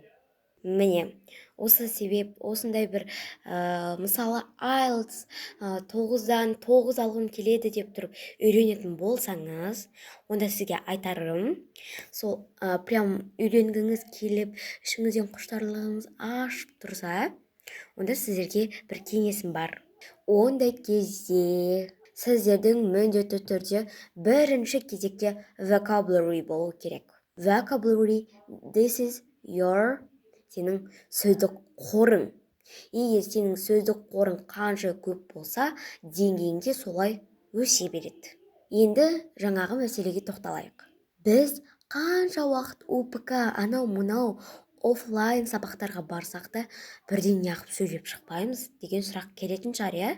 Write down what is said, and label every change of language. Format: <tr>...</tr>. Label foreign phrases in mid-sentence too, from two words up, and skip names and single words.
<kk>Міне, осы себеп, осындай бір мысалы IELTS 9-дан 9 алғым келеді деп тұрып үйренетін болсаңыз, онда сізге айтарым, сол прям үйренгіңіз келіп, ішіңізден құштарлығыңыз ашып тұрса, онда сіздерге бір кеңесім бар. Ондай кезде сіздердің міндетті түрде бірінші кезекте vocabulary болу керек.</kk> <en>Vocabulary, this is your</en> <kk>сенің сөздік қорың. Егер сенің сөздік қорың қанша көп болса, деңгейің де солай өсе береді. Енді жаңағы мәселеге тоқталайық. Біз қанша уақыт ОПК, анау-мынау офлайн сабақтарға барсақ та, бірден неғып сөйлеп шықпаймыз деген сұрақ келетін шығар, иә?</kk>